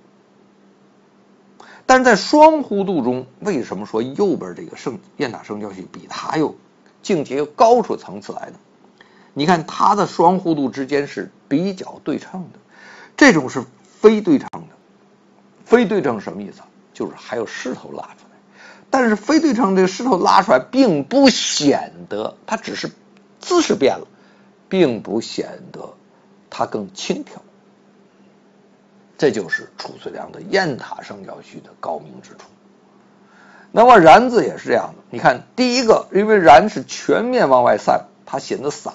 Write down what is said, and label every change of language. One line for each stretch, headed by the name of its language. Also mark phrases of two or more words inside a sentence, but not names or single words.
Chinese: 但是在雙弧度中，為什麼說右邊這個雁塔聖教序比它又境界又高出層次來呢？你看它的雙弧度之間是比較對稱的，這種是非對稱的。非對稱什麼意思？就是還有勢頭拉出來，但是非對稱這個勢頭拉出來並不顯得，它只是姿勢變了，並不顯得它更輕佻。這就是褚遂良的雁塔聖教序的高明之處。那麼然字也是這樣的，你看第一個，因為然是全面往外散，它顯得散。